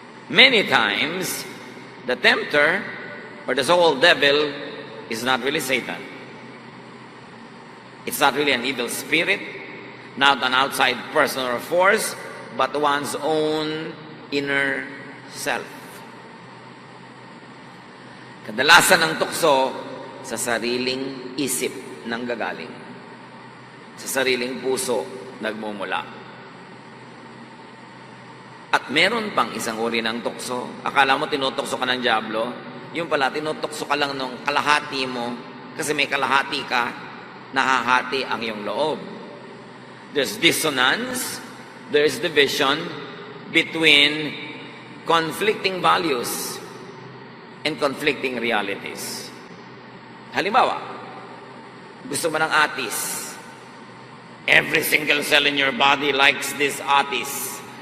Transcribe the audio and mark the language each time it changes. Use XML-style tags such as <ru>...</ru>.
<en>Many times, the tempter or the so-called devil is not really Satan. It's not really an evil spirit, not an outside person or force, but one's own inner self.</en> <tl>Kadalasan ng tukso sa sariling isip nanggagaling. Sa sariling puso nagmumula. At meron pang isang uri ng tukso. Akala mo tinutokso ka ng diablo, yung pala tinutokso ka lang nung kalahati mo kasi may kalahati ka, nahahati ang iyong loob.</tl> <en>There's dissonance, there's division between conflicting values and conflicting realities.</en> <tl>Halimbawa, gusto mo ng atis.</tl> <en>Every single cell in your body likes this atis.</en>